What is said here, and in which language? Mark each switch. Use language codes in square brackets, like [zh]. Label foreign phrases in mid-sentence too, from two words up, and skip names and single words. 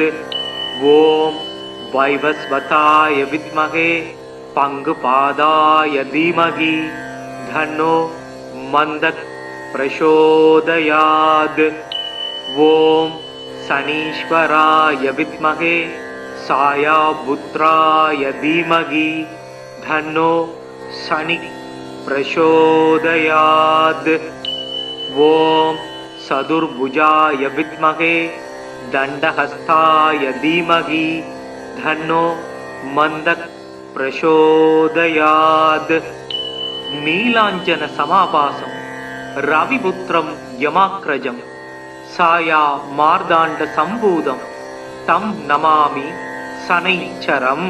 [sa] ॐ वैवस्वताय विद्महे पङ्गुपादाय धीमहि धन्नो मन्दः प्रचोदयात्। ॐ शनीश्वराय विद्महे सायापुत्राय धीमहि धन्नो शनिः प्रचोदयात्। ॐ चतुर्भुजाय विद्महे दण्डहस्ताय धीमहि तन्नो मन्दः प्रचोदयात्. नीलाञ्जन समाभासम् रविपुत्रम् यमाग्रजम् छाया मार्ताण्ड सम्भूतम् तम् नमामि शनैश्चरम्.